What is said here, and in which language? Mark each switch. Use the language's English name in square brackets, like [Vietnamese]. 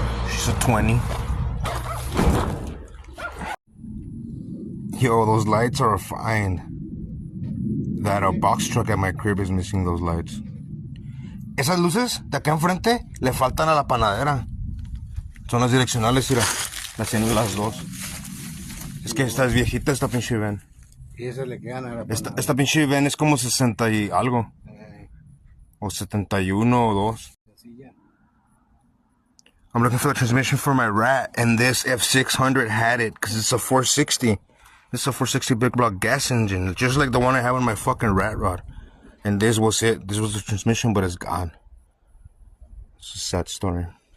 [English] She's a 20. Yo, those lights are fine. That box truck at my crib is missing those lights. [Spanish] Esas luces de acá enfrente le faltan a la panadera. Son las direccionales, mira. Las tienen las dos. Es que esta es viejita, esta pinche van. Y eso le quedan a la panadera. Esta pinche van es como 60 y algo. O 71 o 2. [English] I'm looking for the transmission for my Rat, and this F600 had it because it's a 460. This is a 460 big block gas engine, just like the one I have on my fucking Rat Rod. And this was it. This was the transmission, but it's gone. It's a sad story.